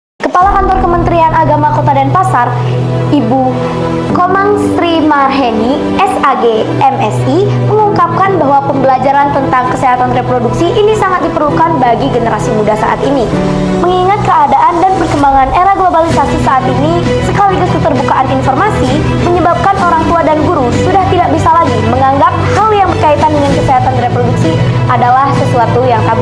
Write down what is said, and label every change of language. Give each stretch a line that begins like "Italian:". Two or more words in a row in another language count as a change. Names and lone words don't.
Indonesian: Kepala Kantor Kementerian Agama Kota Denpasar, Ibu Komang Sri Marheni, SAG, MSI, mengungkapkan bahwa pembelajaran tentang kesehatan reproduksi ini sangat diperlukan bagi generasi muda saat ini. Mengingat keadaan dan perkembangan era globalisasi saat ini, sekaligus keterbukaan informasi, menyebabkan orang tua dan guru sudah tidak bisa lagi menganggap hal yang berkaitan dengan kesehatan reproduksi adalah sesuatu yang tabu.